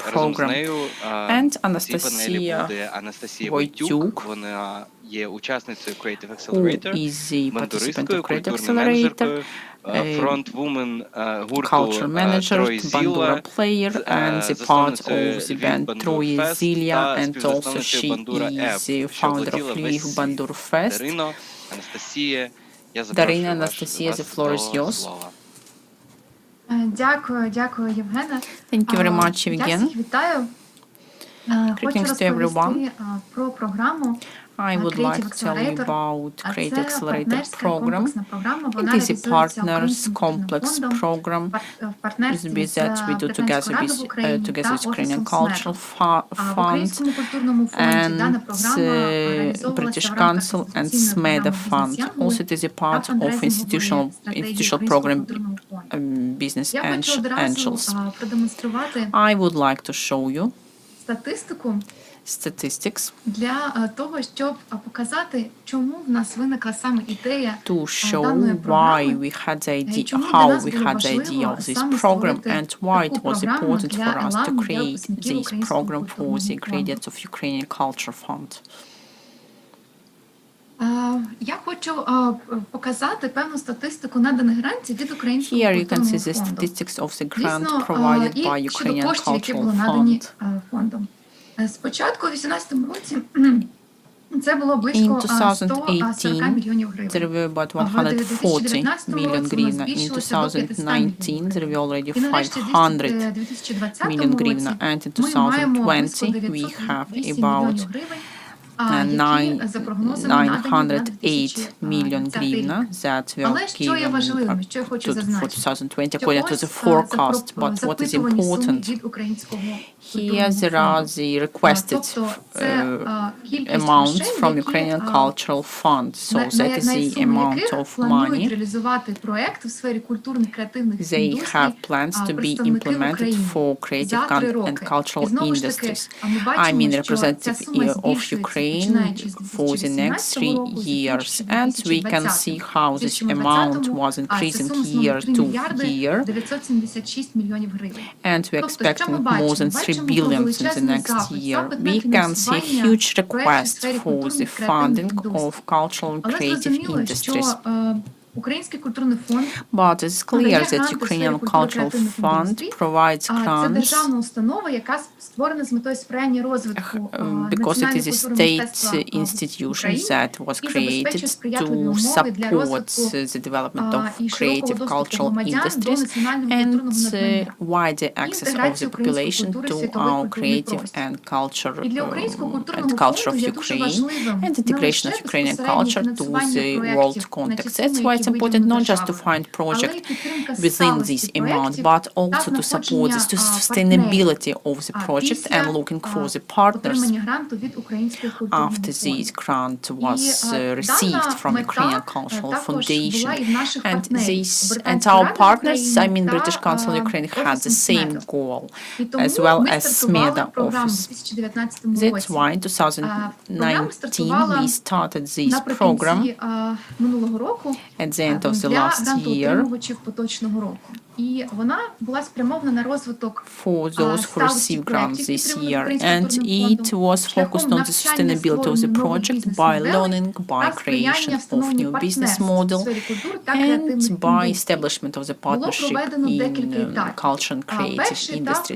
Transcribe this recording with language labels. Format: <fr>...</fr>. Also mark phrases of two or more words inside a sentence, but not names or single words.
<uk>Та разом з нею в цій панелі буде Анастасія Войтюк, вона є учасницею Creative Accelerator, ментористкою, культурною менеджеркою, фронтвумен гурту Троє Зілля, засновницею Львів Бандур Фест та співзасновницею Бандура Еп, що облетіла весь світ. Дарино, Анастасія, я запрошую вас до слова. Дякую, Євгена.</uk> <en>Thank you very much, Євген.</en> <uk>Я всіх вітаю. Хочу розповісти про програму</uk> <en>I would like to tell you about Creative Accelerator program. It is a partners complex program that we do together with Ukrainian Cultural Fund and British Council and SMEDA Fund. Also, it is a part of institutional program Business Angels. I would like to show you statistics</en> <uk>для того, щоб показати, чому в нас виникла саме ідея</uk> <en>to show</en> <uk>даної</uk> <en>why</en> <uk>програми,</uk> <en>we had the idea,</en> <uk>чому для</uk> <en>how</en> <uk>нас</uk> <en>we</en> <uk>було</uk> <en>had the idea</en> <uk>важливо</uk> <en>of this</en> <uk>саме</uk> <en>program,</en> <uk>створити</uk> <en>and why it</en> <uk>таку</uk> <en>was</en> <uk>програму</uk> <en>important</en> <uk>для</uk> <en>for us to</en> <uk>еламу, для</uk> <en>create</en> <uk>випускників</uk> <en>this</en> <uk>Українського</uk> <en>program for the</en> <uk>культурного фонду.</uk> <en>graduates of Ukrainian Culture Fund.</en> <uk>Я хочу показати певну статистику наданих грантів від Українського</uk> <en>Here you can</en> <uk>культурного</uk> <en>see the</en> <uk>фонду.</uk> <en>statistics of the grant</en> <uk>Дійсно,</uk> <en>provided by</en> <uk>і щодо</uk> <en>Ukrainian</en> <uk>коштів, які були</uk> <en>Cultural</en> <uk>надані</uk> <en>Fund.</en> <uk>фондом. Спочатку у 2018 році це було</uk> <en>In</en> <uk>близько 140</uk> <en>2018,</en> <uk>мільйонів гривень.</uk> <en>there were about</en> <uk>В</uk> <en>140</en> <uk>2019</uk> <en>million</en> <uk>році воно</uk> <en>hryvnia. In</en> <uk>збільшилося до 500 мільйонів</uk> <en>2019, there were already</en> <uk>І нарешті</uk> <en>500</en> <uk>в 2020</uk> <en>million</en> <uk>році</uk> <en>hryvnia, and in</en> <uk>ми маємо близько</uk> <en>2020 we have</en> <uk>908</uk> <en>about</en> <uk>мільйонів гривень, які за прогнозами надані на</uk> <en>908 million</en> <uk>2020</uk> <en>hryvnia</en> <uk>рік.</uk> <en>that were</en> <uk>Але що є</uk> <en>given</en> <uk>важливим, що я хочу</uk> <en>for</en> <uk>зазначити,</uk> <en>2020</en> <uk>що</uk> <en>according to</en> <uk>ось</uk> <en>the forecast. But what is</en> <uk>запитувані суми</uk> <en>important,</en> <uk>від Українського</uk> <en>here there are the requested</en> <uk>Тобто це кількість</uk> <en>amounts</en> <uk>грошей,</uk> <en>from</en> <uk>які,</uk> <en>Ukrainian Cultural Fund. So that is</en> <uk>на</uk> <en>the</en> <uk>суми</uk> <en>amount</en> <uk>яких</uk> <en>of</en> <uk>планують</uk> <en>money</en> <uk>реалізувати проект в сфері культурних креативних</uk> <en>they</en> <uk>індустрій</uk> <en>have plans to be</en> <uk>представники</uk> <en>implemented</en> <uk>України</uk> <en>for creative</en> <uk>за 3</uk> <en>and</en> <uk>роки.</uk> <en>cultural</en> <uk>І знову ж таки,</uk> <en>industries.</en> <uk>ми</uk> <en>I</en> <uk>бачимо,</uk> <en>mean,</en> <uk>що ця</uk> <en>representative</en> <uk>сума</uk> <en>of</en> <uk>збільшується,</uk> <en>Ukraine</en> <uk>починаючи з</uk> <en>for the next</en> <uk>2018</uk> <en>3</en> <uk>року, з</uk> <en>years, and we can</en> <uk>2020.</uk> <en>see how</en> <uk>В</uk> <en>this</en> <uk>2020</uk> <en>amount was</en> <uk>це</uk> <en>increasing</en> <uk>сума</uk> <en>year</en> <uk>3</uk> <en>to</en> <uk>мільярди</uk> <en>year,</en> <uk>976 мільйонів гривень.</uk> <en>and we</en> <uk>Тобто, що</uk> <en>expect</en> <uk>ми</uk> <en>more</en> <uk>бачимо?</uk> <en>than 3</en> <uk>Бачимо</uk> <en>billion in the</en> <uk>величезний</uk> <en>next</en> <uk>запит,</uk> <en>year.</en> <uk>запит на</uk> <en>We can see</en> <uk>фінансування</uk> <en>huge</en> <uk>проєктів в</uk> <en>requests</en> <uk>сфері</uk> <en>for the</en> <uk>культурних креативних</uk> <en>funding</en> <uk>індустрій.</uk> <en>of cultural and</en> <uk>Але</uk> <en>creative</en> <uk>зрозуміло, що</uk> <en>industries.</en> <uk>Український культурний фонд</uk> <en>But it's clear</en> <uk>надає</uk> <en>that</en> <uk>гранти в сфері</uk> <en>Ukrainian Cultural</en> <uk>культурно-креативних</uk> <en>Fund</en> <uk>індустрій.</uk> <en>provides</en> <uk>Це</uk> <en>grants</en> <uk>державна установа, яка створена з метою сприяння розвитку</uk> <en>because it</en> <uk>національної</uk> <en>is a</en> <uk>культури</uk> <en>state</en> <uk>мистецтва в</uk> <en>institution</en> <uk>Україні</uk> <en>that was</en> <uk>і</uk> <en>created</en> <uk>забезпечує сприятливі</uk> <en>to</en> <uk>умови для</uk> <en>support</en> <uk>розвитку</uk> <en>the development of</en> <uk>і широкого</uk> <en>creative</en> <uk>доступу</uk> <en>cultural</en> <uk>громадян до</uk> <en>industries</en> <uk>національного</uk> <en>and</en> <uk>культурного надбання.</uk> <en>wider access of the</en> <uk>Інтеграцію української</uk> <en>population</en> <uk>культури в</uk> <en>to</en> <uk>світовий</uk> <en>our</en> <uk>культурний</uk> <en>creative</en> <uk>простір.</uk> <en>and culture</en> <uk>І для Українського</uk> <en>and</en> <uk>культурного</uk> <en>culture</en> <uk>фонду</uk> <en>of</en> <uk>є дуже</uk> <en>Ukraine</en> <uk>важливим</uk> <en>and</en> <uk>не</uk> <en>integration</en> <uk>лише</uk> <en>of Ukrainian</en> <uk>безпосередньо</uk> <en>culture to</en> <uk>фінансування</uk> <en>the</en> <uk>проєктів</uk> <en>world</en> <uk>на ті</uk> <en>context.</en> <uk>суми,</uk> <en>That's why</en> <uk>які</uk> <en>it's important</en> <uk>виділені</uk> <en>not just to</en> <uk>державою,</uk> <en>find project</en> <uk>але й підтримка</uk> <en>within</en> <uk>сталості</uk> <en>this amount,</en> <uk>проєктів</uk> <en>but</en> <uk>та</uk> <en>also to support</en> <uk>знаходження</uk> <en>the</en> <uk>партнерів</uk> <en>sustainability of the project</en> <uk>після</uk> <en>and looking for the partners</en> <uk>отримання гранту від Української культурного</uk> <en>after</en> <uk>фонду.</uk> <en>this grant was received from Ukrainian Cultural Foundation. And our partners, I mean British Council Ukraine, had the same goal as well as SMEDA office. That's why in 2019 we started this program at the end of the last year</en> <uk>І вона була спрямована на розвиток</uk> <en>for those who received grants this year, and it was focused on the sustainability of the project by learning, by creation of new business model, and by establishment of the partnership in culture and creative industries.</en>